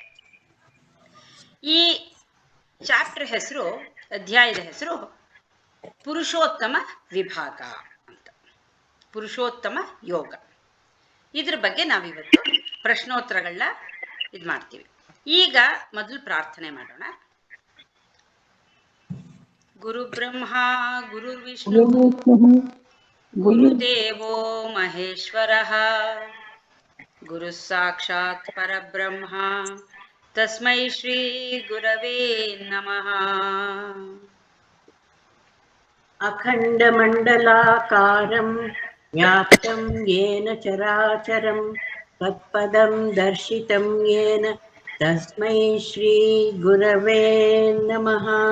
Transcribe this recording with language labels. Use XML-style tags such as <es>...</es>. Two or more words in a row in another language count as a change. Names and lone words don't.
<kn>ಈ ಚಾಪ್ಟರ್ ಹೆಸರು, ಅಧ್ಯಾಯದ ಹೆಸರು ಪುರುಷೋತ್ತಮ ವಿಭಾಗ ಅಂತ, ಪುರುಷೋತ್ತಮ ಯೋಗ. ಇದ್ರ ಬಗ್ಗೆ ನಾವಿವತ್ತು ಪ್ರಶ್ನೋತ್ತರಗಳನ್ನ ಇದು ಮಾಡ್ತೀವಿ. ಈಗ ಮೊದಲು ಪ್ರಾರ್ಥನೆ ಮಾಡೋಣ.</kn> <sa>ಗುರು ಬ್ರಹ್ಮ ಗುರುರ್ವಿಷ್ಣು ಗುರುದೇವೋ ಮಹೇಶ್ವರ ಗುರು ಸಾಕ್ಷಾತ್ ಪರಬ್ರಹ್ಮ ತಸ್ಮೈ ಶ್ರೀ ಗುರವೇ ನಮಃ. ಅಖಂಡಮಂಡಲಾಕಾರಂ ವ್ಯಾಪ್ತಂ ಯೇನ ಚರಾಚರಂ ತತ್ಪದಂ ದರ್ಶಿತಂ ಯೇನ ತಸ್ಮೈ ಶ್ರೀ ಗುರವೇ ನಮಃ.</sa>